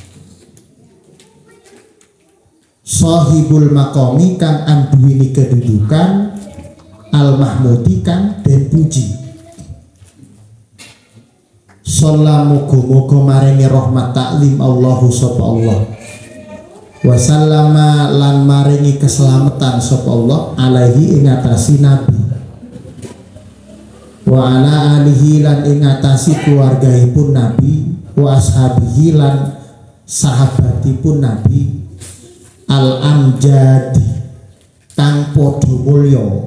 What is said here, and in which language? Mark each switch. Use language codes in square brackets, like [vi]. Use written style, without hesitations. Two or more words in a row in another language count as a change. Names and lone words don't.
[ar] Sahibul maqami [jv] kang anduweni kedudukan [ar] al-mahmudi [jv] kang den puji. Sallallahu muga-muga maringi rahmat taklim Allahu sapa Allah. [ar] Wa sallama [jv] lan maringi keselamatan sapa Allah alaihi ing atasi nabi. [ar] Wa ala alihi [jv] lan ing atasi keluargaipun nabi, [ar] wa ashabihi [jv] lan sahabatipun nabi. Al-amjadi kang padha mulya.